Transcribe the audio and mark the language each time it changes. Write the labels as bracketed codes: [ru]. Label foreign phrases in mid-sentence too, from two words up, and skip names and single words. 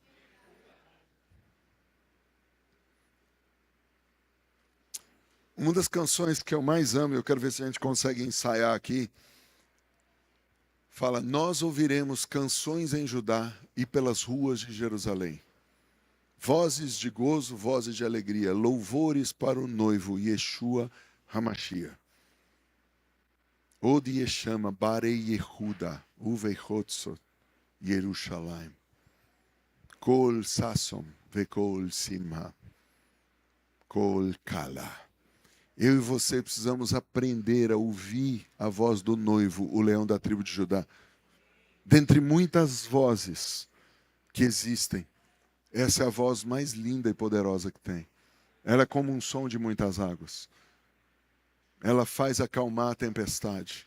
[pt] Uma das canções que eu mais amo, eu quero ver se a gente consegue ensaiar aqui, fala, nós ouviremos canções em Judá e pelas ruas de Jerusalém. Vozes de gozo, vozes de alegria, louvores para o noivo, [he] ישוע המשיח. עוד ישמע בערי יהודה ובחוצות ירושלים. קול ששון וקול שמחה קול כלה. [pt] Eu e você precisamos aprender a ouvir a voz do noivo, o leão da tribo de Judá. Dentre muitas vozes que existem, Essa é a voz mais linda e poderosa que tem. Ela é como um som de muitas águas. Ela faz acalmar a tempestade.